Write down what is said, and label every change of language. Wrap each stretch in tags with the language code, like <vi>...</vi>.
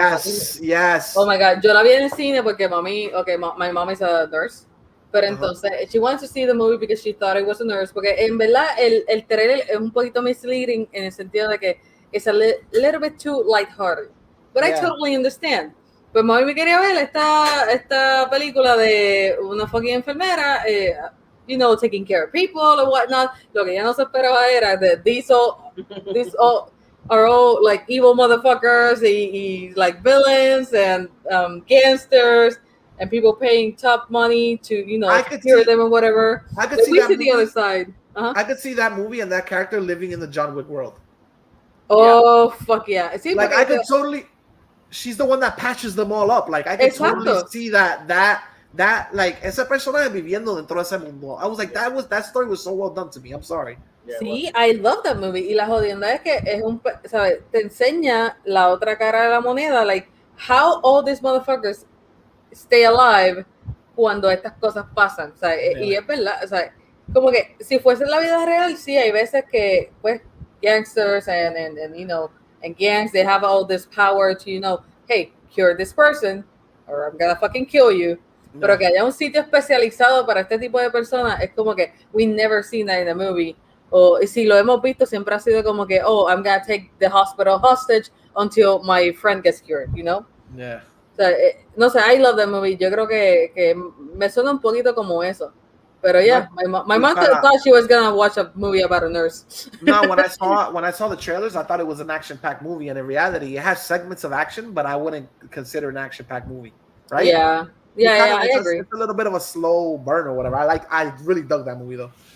<en>watching. Yes. Oh my god, yo la vi en el cine porque my mom is a nurse. Pero entonces, she wanted to see the movie because she thought it was a nurse. Porque en verdad, el trailer es un poquito misleading en el sentido de que it's a little bit too lighthearted. But I totally understand.</en> <es>Pues mami me quería ver esta película de una fucking enfermera, taking care of people or whatnot.</es> <en>Lo que ella no se esperaba era that these all are all like evil motherfuckers, y like villains and gangsters. And people paying top money to, hear them or whatever. I could see the other side. I could see that movie and that character living in the John Wick world. Oh, fuck yeah. See, like, I could totally... She's the one that patches them all up. Like, I could totally see that like, ese personaje viviendo dentro de ese mundo. I was like, that story was so well done to me. I'm sorry. Sí, I love that movie.</en> <es>Y la jodienda es que es ¿sabes? Te enseña la otra cara de la moneda. Like, how all these motherfuckers stay alive cuando estas cosas pasan, o sea, y es verdad, o sea, como que si fuese la vida real, sí, hay veces que, pues, gangsters and</es> <en>gangs, they have all this power to, hey, cure this person, or I'm gonna fucking kill you, pero que haya un sitio especializado para este tipo de personas, es como que we never seen that in a movie, o si lo hemos visto, siempre ha sido como que, oh, I'm gonna take the hospital hostage until my friend gets cured, Yeah.</en> <es>O sea, no sé, I love that movie. Yo creo que me suena un poquito como eso.</es> <en>Pero yeah, my mom thought she was gonna watch a movie about a nurse. No, when I saw the trailers, I thought it was an action-packed movie, and in reality, it has segments of action, but I wouldn't consider an action-packed movie, right? Yeah, I agree. It's a little bit of a slow burn or whatever. I really dug that movie though.</en>